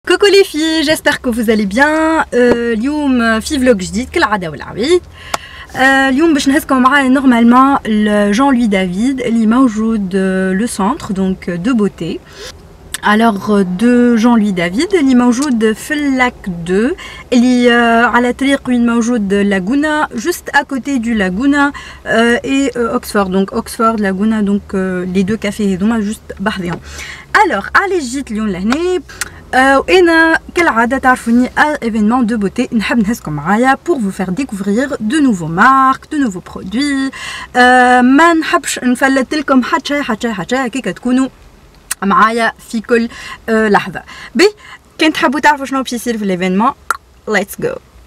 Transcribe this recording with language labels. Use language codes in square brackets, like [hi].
[fr] Coucou les filles, j'espère que vous allez bien. [ar] اليوم في vlog جديد كالعادة والعويد. اليوم باش نهزكم معايا نورمالمون Jean-Louis David اللي موجود [fr] le centre donc de beauté. Alors de Jean-Louis David [ar] اللي موجود في اللاك 2 اللي على طريق وين موجود لاغونا [fr] juste à côté du Laguna et Oxford, donc Oxford Laguna, donc les deux cafés [ar] هذوما [fr] juste [ar] بحذهم. [fr] Alors allez [ar] جيت اليوم لهنا وانا كالعاده تعرفوني [fr] événement de beauté [ar] نحب نهزكم معايا [fr] pour vous faire découvrir de nouveaux marques, de nouveaux produits. [ar] ما نحبش نفلت لكم حتى هكاك تكونوا معايا في كل لحظه. بي كان تحبوا تعرفوا شنو باش يصير في الايفينمون [en] let's go.